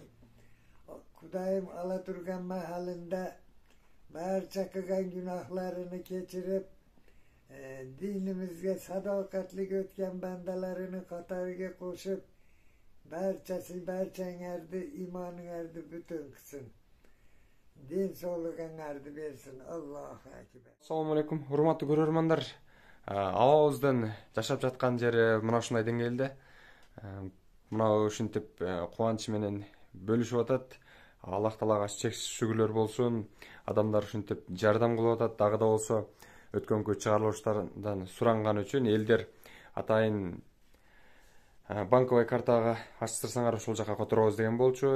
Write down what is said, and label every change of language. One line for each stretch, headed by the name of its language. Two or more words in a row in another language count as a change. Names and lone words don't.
Uzbek: Xudoyim ola turgan mahalinda barcha qilgan gunohlarini kechirib, dinimizga sadoqatli o'tgan bandalarini qatoriga qo'shib, barchanglarni iymoninglarni butun qilsin. Den sog'lig'inglarni bersin.
Arabic: الله أكبر.
Uzbek: Assalomu alaykum, hurmatli ko'rarmanlar.
Kyrgyz: Аваздын жашап жаткан жери мына ушундай деңгээлде. Мына ушинтип кубанч менен бөлүшүп атат. Аллах Таалага чексиз шүгүрлөр болсун. Адамдар ушинтип жардам кылып атат. Дагы да болсо өткөнкү чыгарылыштардан суранган үчүн элдер атайын
Russian: банковый картага
Kyrgyz: ачтырсаңар ошол жака которобуз деген болчу.